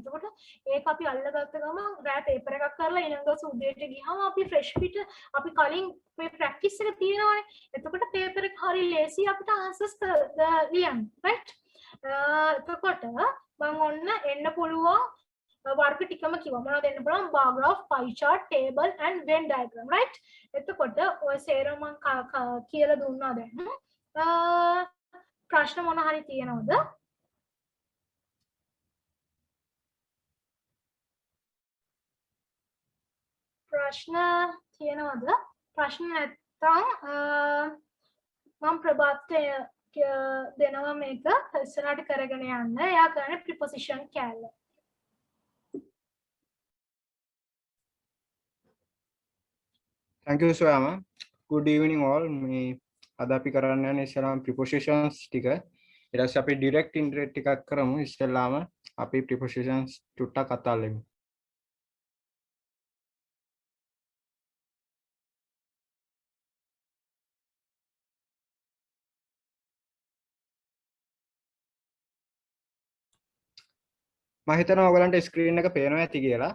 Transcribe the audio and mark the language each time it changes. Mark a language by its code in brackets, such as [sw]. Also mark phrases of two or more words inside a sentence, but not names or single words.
[si] එතකොට ඒක අපි අල්ලගත්ත ගමන් රෑ පේපර් එකක් කරලා ඊළඟ දවසේ උදේට ගියාම අපි ෆ්‍රෙෂ් පිට අපි කලින් මේ ප්‍රැක්ටිස් එක තියෙනවානේ. එතකොට පේපර් එක හරිය ලේසි අපිට ආන්සර්ස් ලියන්න. right? එතකොට මම ඔන්න එන්න පුළුවන් වර්ග ටිකම කිව්වා. මොනවද එන්න පුළුවන්? [en] bar graph, pie chart, table and Venn diagram. [si] right? එතකොට ඔය සේරම මම කියලා දුන්නා දැන්. ප්‍රශ්න මොන හරි තියෙනවද? ප්‍රශ්න තියෙනවද? ප්‍රශ්න නැත්නම් මම ප්‍රභාත් දෙනවා මේක ඉස්සරහට කරගෙන යන්න. එයා කරන්නේ preposition කැල්ල. [en] Thank you Swama. Good evening all. [si] මේ අද අපි කරන්න යන්නේ ඉස්සරහම prepositions ටික. ඊට පස්සේ අපි [en] direct indirect [si] ටිකක් කරමු. ඉස්සෙල්ලාම අපි prepositions ටුට්ටක් කතා කරමු. මම හිතනවා ඔයගලන්ට ස්ක්‍රීන් එක පේනවා ඇති කියලා.